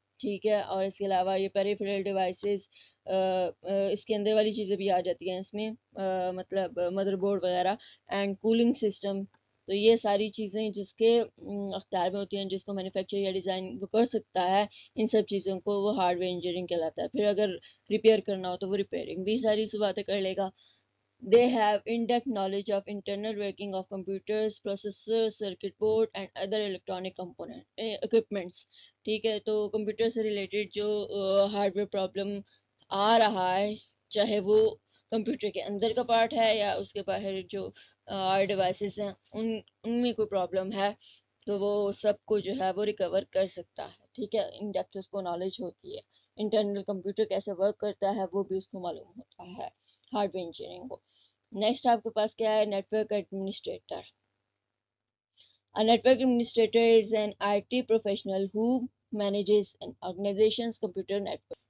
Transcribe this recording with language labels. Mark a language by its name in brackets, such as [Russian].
[Urdu] ٹھیک ہے، اور اس کے علاوہ یہ پیریفرل ڈیوائسز، اس کے اندر والی چیزیں بھی آ جاتی ہیں اس میں، مطلب مدر بورڈ وغیرہ، اینڈ کولنگ سسٹم. تو یہ ساری چیزیں جس کے اختیار میں ہوتی ہیں، جس کو مینوفیکچر یا ڈیزائن وہ کر سکتا ہے، ان سب چیزوں کو وہ ہارڈ ویئر انجینئرنگ کہلاتا ہے. پھر اگر ریپیئر کرنا ہو تو وہ ریپیئرنگ بھی ساری باتیں کر لے گا. [English] They have in-depth knowledge of internal working of computers, processors, circuit board and other electronic equipments. [Urdu] ٹھیک ہے، تو کمپیوٹر سے ریلیٹڈ جو ہارڈ ویئر پرابلم آ رہا ہے، چاہے وہ کمپیوٹر کے اندر کا پارٹ ہے یا اس کے باہر جو ڈیوائسز ہیں ان میں کوئی پرابلم ہے، تو وہ سب کو جو ہے وہ ریکور کر سکتا ہے. ٹھیک ہے، ان ڈیپتھ اس کو نالج ہوتی ہے، انٹرنل کمپیوٹر کیسے ورک کرتا ہے وہ بھی اس کو معلوم ہوتا ہے ہارڈ ویئر انجینئرنگ کو. نیکسٹ آپ کے پاس کیا ہے؟ Net work administrator. [English] A network administrator is an IT professional who manages an organization's computer network.